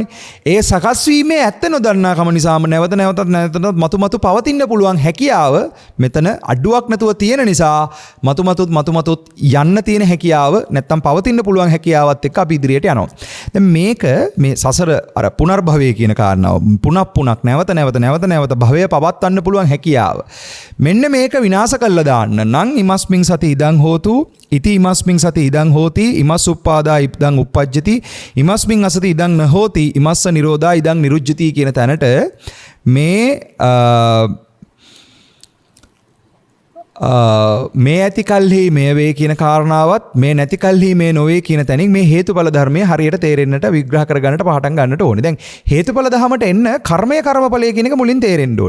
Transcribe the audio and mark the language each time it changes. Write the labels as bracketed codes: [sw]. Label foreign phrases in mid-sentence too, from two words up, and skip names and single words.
[si] ඒ සකස් වීමේ ඇත්ත නොදන්නාකම නිසාම නැවත නැවතත් මතු පවතින්න පුළුවන් හැකියාව මෙතන අඩුවක් නැතුව තියෙන නිසා මතු යන්න තියෙන හැකියාව නැත්තම් පවතින්න පුළුවන් හැකියාවත් එක්ක අපි ඉදිරියට යනවා. දැන් මේක මේ සසර අර පුනර්භවය කියන කාරණාව පුනක් නැවත භවය පවත්වන්න පුළුවන් හැකියාව. මෙන්න මේක විනාශ කළා දාන්න නම් [pi] ඉමස්මින් සති ඉදං හෝතු ඉති ඉමස්මින් සති ඉදං හෝති ඉමස් උප්පාදා ඉදං uppajjati ඉමස්මින් අසති ඉදං නහෝති ඉමස්ස නිරෝධා ඉදං නිරුජ්ජති [si] කියන තැනට මේ ඇති කල්හි මේ වේ කියන කාරණාවත් මේ නැති කල්හි මේ නොවේ කියන තැනින් මේ හේතුඵල ධර්මයේ හරියට තේරෙන්නට විග්‍රහ කරගන්නට පටන් ගන්නට ඕනේ. දැන් හේතුඵල ධමයට එන්න කර්මය කර්මඵලය කියන එක මුලින් තේරෙන්න ඕනේ.